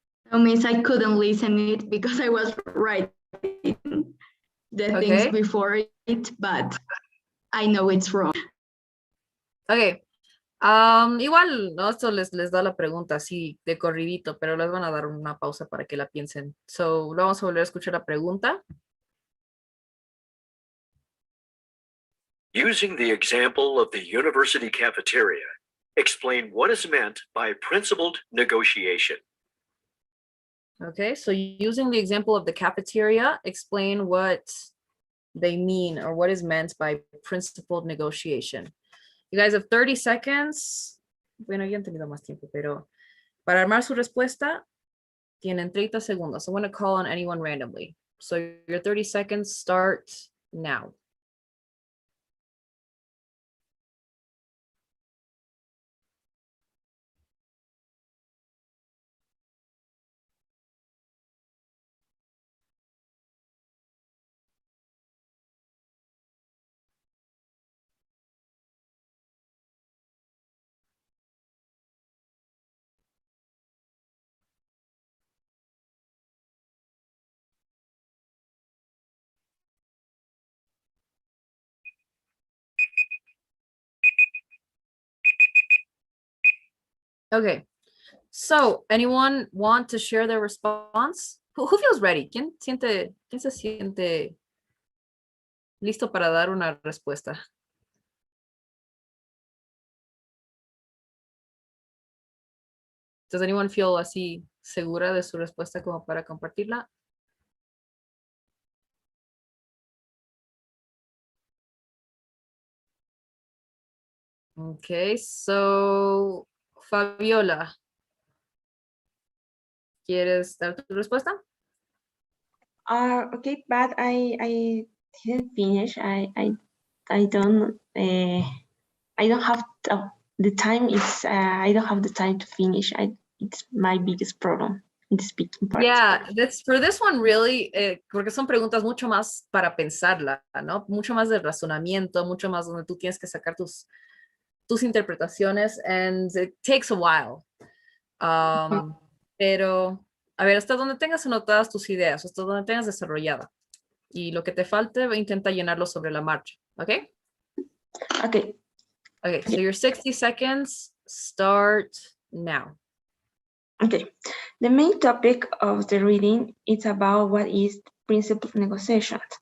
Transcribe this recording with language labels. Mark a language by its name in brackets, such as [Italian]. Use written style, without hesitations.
[English] No, miss, I couldn't listen it because I was writing the things before it, but I know it's wrong. [Spanish] Ok. Igual, ¿no? Esto les da la pregunta así de corridito, pero les van a dar una pausa para que la piensen. So, vamos a volver a escuchar la pregunta. [English] Using the example of the university cafeteria, explain what is meant by principled negotiation. Okay, so using the example of the cafeteria, explain what they mean or what is meant by principled negotiation. You guys have 30 seconds. [Spanish] Bueno, ya han tenido más tiempo, pero para armar su respuesta, tienen 30 segundos. [English] I'm going to call on anyone randomly. So your 30 seconds start now. Okay. So, anyone want to share their response? Who feels ready? [Spanish] ¿Quién se siente listo para dar una respuesta? [English] Does anyone feel [Spanish] así segura de su respuesta como para compartirla? [English] Okay, so [Spanish] Fabiola, ¿quieres dar tu respuesta? [English] Okay, but I didn't finish. I don't have the time. I don't have the time to finish. It's my biggest problem in the speaking part. Yeah, for this one really, [Spanish] porque son preguntas mucho más para pensarla, ¿no? Mucho más de razonamiento, mucho más donde tú tienes que sacar tus interpretaciones, [English] and it takes a while. [Spanish] Pero, a ver, hasta donde tengas anotadas tus ideas, hasta donde tengas desarrollada. Y lo que te falte, intenta llenarlo sobre la marcha, ¿ok? [English] Okay. Okay, so your 60 seconds start now. Okay. The main topic of the reading is about what is principal negotiation.